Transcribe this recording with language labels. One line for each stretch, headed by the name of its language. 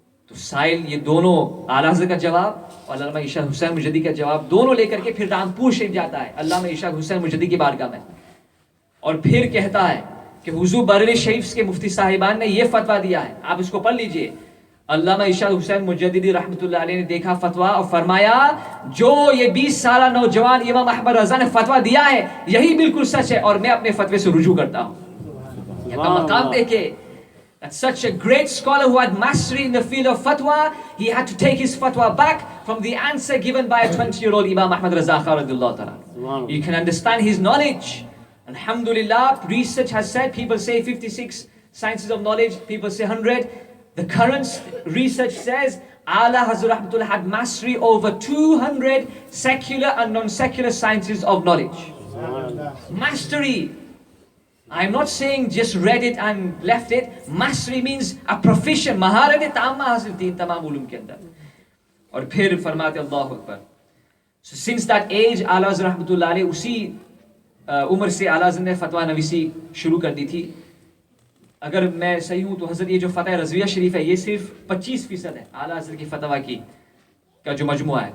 Urdu: تو سائل یہ دونوں اعلیٰ حضرت کا جواب اور علامہ ارشاد حسین مجدی کا جواب دونوں لے کر کے پھر رامپور شریف جاتا ہے علامہ ارشاد حسین مجدی کی بارگاہ میں, اور پھر کہتا ہے کہ حضور بریلی شریف کے مفتی صاحبان نے یہ فتویٰ دیا ہے, آپ اس کو پڑھ لیجئے. علامہ ارشاد حسین مجددی رحمۃ اللہ علیہ نے دیکھا فتویٰ اور فرمایا جو یہ 20 سالہ نوجوان امام احمد رضا نے فتویٰ دیا ہے یہی بالکل سچ ہے, اور میں اپنے فتوے سے رجوع کرتا ہوں. مقام دیکھے,
English: that such a great scholar who had mastery in the field of fatwa, he had to take his fatwa back from the answer given by a 20-year-old Imam Ahmad Raza Khan radiyallahu ta'ala. You can understand his knowledge. Alhamdulillah, research has said, people say 56 sciences of knowledge, people say 100. The current research says Ala Hazrat Rahmatullah had mastery over 200 secular and non-secular sciences of knowledge. Mastery. I'm not saying just read it and left it. Mastery means a proficient.
Urdu: مہارت تامہ حاصل تھی تمام علوم کے اندر. اور پھر فرماتے اللہ اکبر.
English: So since that age,
Urdu: اعلیٰ حضرت رحمۃ اللہ علیہ اسی عمر سے اعلیٰ حضرت نے فتویٰ نویسی شروع کر دی تھی. اگر میں صحیح ہوں تو حضرت یہ جو فتح رضویہ شریف ہے یہ صرف 25% ہے اعلیٰ حضرت کی فتویٰ کی کا جو مجموعہ ہے.